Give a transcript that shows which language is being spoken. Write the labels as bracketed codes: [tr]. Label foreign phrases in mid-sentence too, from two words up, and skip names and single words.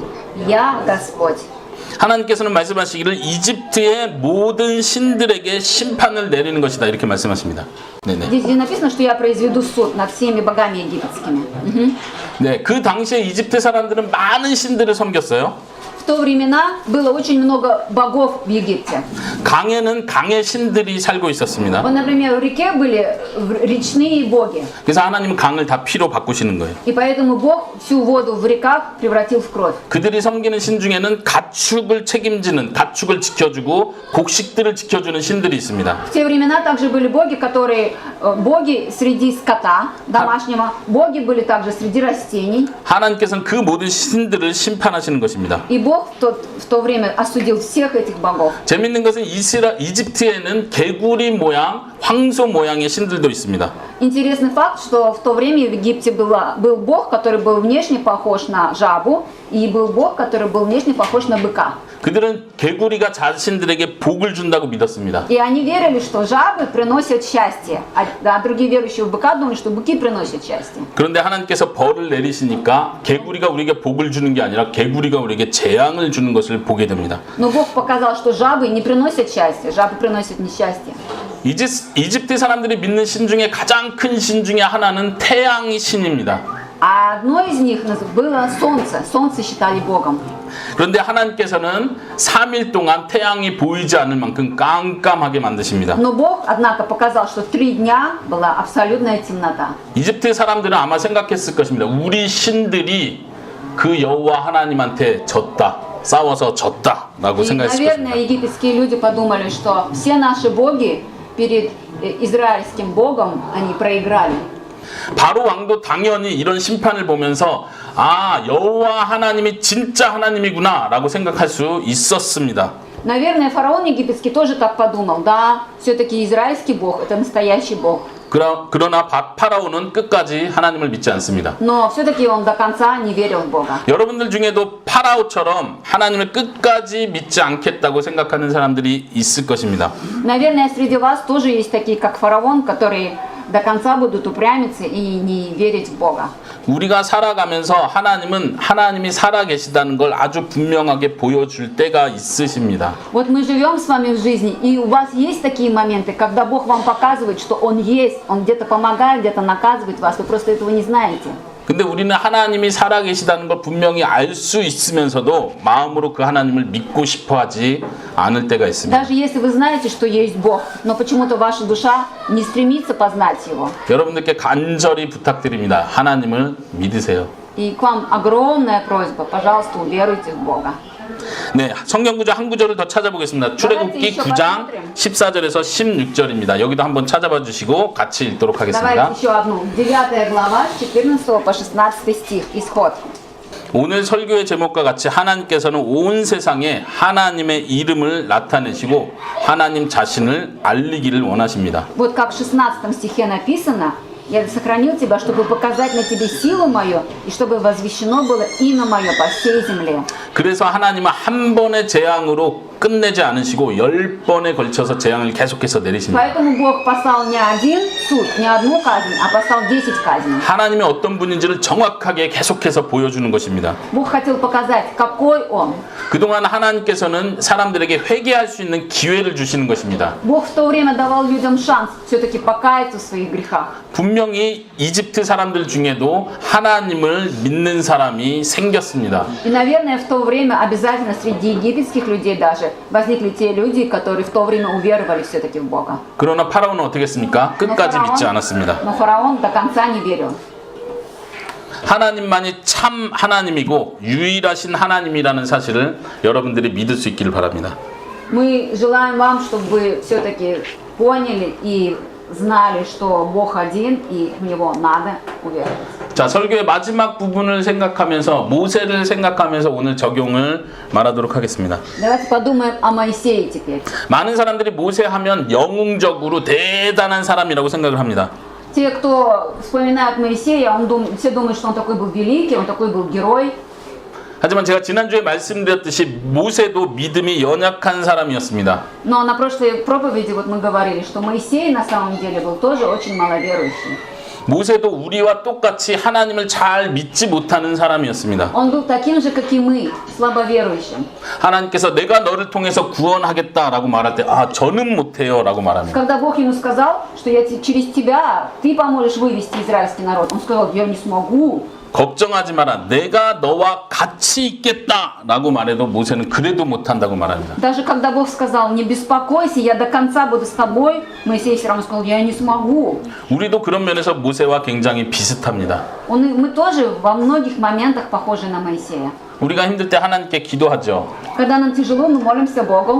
[ru] Я Господь». [ko] 하나님께서는 말씀하시기를 이집트의 모든 신들에게 심판을 내리는 것이다 이렇게 말씀하십니다. 네네. [ru] Здесь написано, что я произведу суд над всеми богами египетскими. [ko] 네, 그 당시에 이집트 사람들은 많은 신들을 섬겼어요. [ru] В то времена было очень много богов в Египте. [ko] 강에는 강의 신들이 살고 있었습니다. [ru] Вот, например, в реке были речные боги. [ko] 그래서 하나님은 강을 다 피로 바꾸시는 거예요. [ru] И поэтому Бог всю воду в реках превратил в кровь. [ko] 그들이 섬기는 신 중에는 가축을 책임지는, 가축을 지켜주고 곡식들을 지켜주는 신들이 있습니다. [ru] В те времена также были боги, которые боги среди скота домашнего, боги были также среди растений. [ko] 하나님께서는 그 모든 신들을 심판하시는 것입니다. [ru] И Бог в то время осудил всех этих богов. [ko] 재밌는 것은 이집트에는 개구리 모양, 황소 모양의 신들도 있습니다. [ru] Интересный факт, что в то время в Египте был бог, который был внешне похож на жабу, И был Бог, который был внешне похож на быка. [ko] 그들은 개구리가 자신들에게 복을 준다고 믿었습니다. [ru] И они верили, что жабы приносят счастье. А другие верующие в быка думали, что быки приносят счастье. [ko] 그런데 하나님께서 벌을 내리시니까 개구리가 우리에게 복을 주는 게 아니라 개구리가 우리에게 재앙을 주는 것을 보게 됩니다. [ru] Но Бог показал, что жабы не приносят счастья, жабы приносят несчастье. [ko] 이집트 사람들이 믿는 신 중에 가장 큰 신 중에 하나는 태양이 신입니다. [ru] А одно из них было солнце. Солнце считали Богом. [ko] 그런데 하나님께서는 3일 동안 태양이 보이지 않을 만큼 깜깜하게 만드십니다. [ru] Но Бог, однако, показал, что 3 дня была абсолютная темнота. [ko] 이집트 사람들은 아마 생각했을 것입니다. 우리 신들이 그 여호와 하나님한테 졌다. 싸워서 졌다라고 [ru] И, [ko] 생각했을 [ru] наверное, [ko] 것입니다. [ru] египетские люди подумали, что все наши боги перед израильским Богом, они проиграли. [ko] 바로 왕도 당연히 이런 심판을 보면서 아 여호와 하나님이 진짜 하나님이구나라고 생각할 수 있었습니다. [ru] Наверное, фараон египетский тоже так подумал. Да, все-таки израильский Бог – это настоящий Бог. [ko] 그러나 파라오는 끝까지 하나님을 믿지 않습니다. [ru] Но все-таки он до конца не верил в Бога. [ko] 여러분들 중에도 파라오처럼 하나님을 끝까지 믿지 않겠다고 생각하는 사람들이 있을 것입니다. [ru] Наверное, среди вас тоже есть такие, как фараон, которые до конца будут упрямиться и не верить в Бога. [ko] 우리가 살아가면서 하나님이 살아계시다는 걸 아주 분명하게 보여줄 때가 있으십니다. [ru] Вот мы живем с вами в жизни, и у вас есть такие моменты, когда Бог вам показывает, что Он есть, Он где-то помогает, где-то наказывает вас, вы просто этого не знаете. [ko] 근데 우리는 하나님이 살아계시다는 걸 분명히 알 수 있으면서도 마음으로 그 하나님을 믿고 싶어 하지 않을 때가 있습니다. [ru] Даже если вы знаете, что есть Бог, но почему-то ваша душа не стремится познать Его. [ko] 여러분들께 간절히 부탁드립니다. 하나님을 믿으세요. [ru] И к вам огромная просьба, пожалуйста, уверуйте в Бога. [ko] 네, 성경 구절 한 구절을 더 찾아보겠습니다. 출애굽기 9장 14절에서 16절입니다. 여기도 한번 찾아봐 주시고 같이 읽도록 하겠습니다. [ru] Давайте еще одну. 9 глава, с 14 по 16 стих, исход. [ko] 오늘 설교의 제목과 같이 하나님께서는 온 세상에 하나님의 이름을 나타내시고 하나님 자신을 알리기를 원하십니다. [ru] Вот как в 16 стихе написано: «Я сохранил тебя, чтобы показать на тебе силу мою, и чтобы возвещено было имя мое по всей земле». [ko] 그래서 하나님은 한 번의 재앙으로 끝내지 않으시고 10번에 걸쳐서 재앙을 계속해서 내리십니다. [ru] Поэтому Бог послал не один суд, не одну казнь, а послал 10 казней. [ko] 하나님이 어떤 분인지를 정확하게 계속해서 보여주는 것입니다. [ru] Бог хотел показать, какой Он. [ko] 그동안 하나님께서는 사람들에게 회개할 수 있는 기회를 주시는 것입니다. [ru] Бог в то время давал людям шанс все-таки покаяться в своих грехах. [ko] 분명히 이집트 사람들 중에도 하나님을 믿는 사람이 생겼습니다. [ru] И, наверное, в то время обязательно среди египетских людей даже возникли те люди, которые в то время уверовали все-таки в Бога. [ko] 그러나 파라오는 어떻게 했습니까? 끝까지 믿지 않았습니다. [ru] Но фараон до конца не верил. [ko] 하나님만이 참 하나님이고 유일하신 하나님이라는 사실을 여러분들이 믿을 수 있기를 바랍니다. [ru] Мы желаем вам, чтобы вы все-таки поняли и знали, что Бог один, и в Него надо уверовать. [ko] 자, 설교의 마지막 부분을 생각하면서 모세를 생각하면서 오늘 적용을 말하도록 하겠습니다. [ru] Давайте подумаем о Моисее теперь. [ko] 많은 사람들이 모세 하면 영웅적으로 대단한 사람이라고 생각을 합니다. [ru] Те, кто вспоминает Моисея, все думают, что он такой был великий, он такой был герой. [ko] 하지만 제가 지난주에 말씀드렸듯이 모세도 믿음이 연약한 사람이었습니다. [ru] Но на прошлой проповеди вот мы говорили, что Моисей на самом деле был тоже очень маловерующий. [ko] 모세도 우리와 똑같이 하나님을 잘 믿지 못하는 사람이었습니다. [ru] Он был таким же, как и мы, слабоверующим. [ko] 하나님께서 내가 너를 통해서 구원하겠다라고 말할 때 아 저는 못해요 라고 말합니다. [ru] Когда Бог ему сказал, что через тебя ты поможешь вывести израильский народ, он сказал: я не смогу. [ko] 걱정하지 마라. 내가 너와 같이 있겠다 라고 말해도 모세는 그래도 못한다고 말합니다. [ru] Даже когда Бог сказал: не беспокойся, я до конца буду с тобой, Моисей все равно сказал: я не смогу. [ko] 우리도 그런 면에서 모세와 굉장히 비슷합니다. [ru] Мы тоже во многих моментах похожи на Моисея. [ko] 우리가 힘들 때 하나님께 기도하죠. [ru] Когда нам тяжело, мы молимся Богу.